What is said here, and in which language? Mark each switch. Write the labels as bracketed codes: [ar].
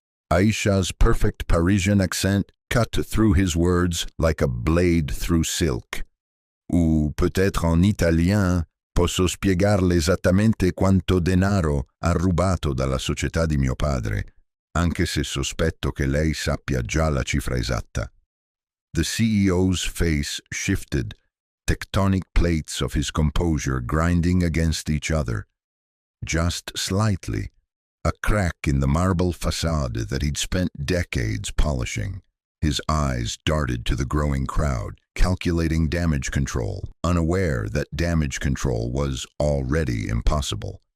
[en] Aisha's perfect Parisian accent cut through his words like a blade through silk. [fr] Ou peut-être en italien, [it] posso spiegarle esattamente quanto denaro ha rubato dalla società di mio padre, anche se sospetto che lei sappia già la cifra esatta. [en] The CEO's face shifted, tectonic plates of his composure grinding against each other. Just slightly, a crack in the marble facade that he'd spent decades polishing. His eyes darted to the growing crowd, calculating damage control, unaware that damage control was already impossible.